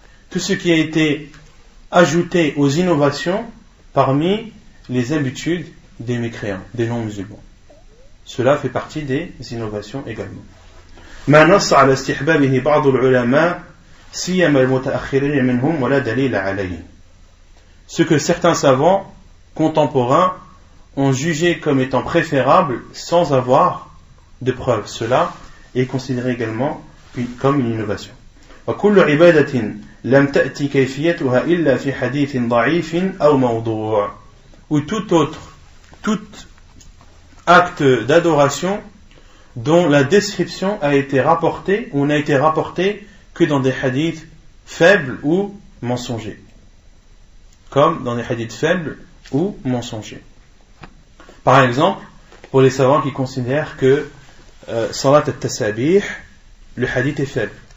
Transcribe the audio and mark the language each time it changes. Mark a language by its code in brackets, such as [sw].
[fr] Tout ce qui a été ajouté aux innovations parmi les habitudes des mécréants, des non-musulmans. Cela fait partie des innovations également. [ar] ما نص على استحبابه بعض العلماء سيما المتأخرين منهم ولا دليل عليه. [fr] Ce que certains savants contemporains ont jugé comme étant préférable sans avoir de preuves. Cela est considéré également comme une innovation. [ar] وكل عبادة لم تأتي كيفيتها إلا في حديث ضعيف أو موضوع. [fr] Ou tout acte d'adoration dont la description a été rapportée ou n'a été rapportée que dans des hadiths faibles ou mensongers. Comme dans des hadiths faibles ou mensongers. Par exemple, pour les savants qui considèrent que Salat al-Tasabih, le hadith est faible.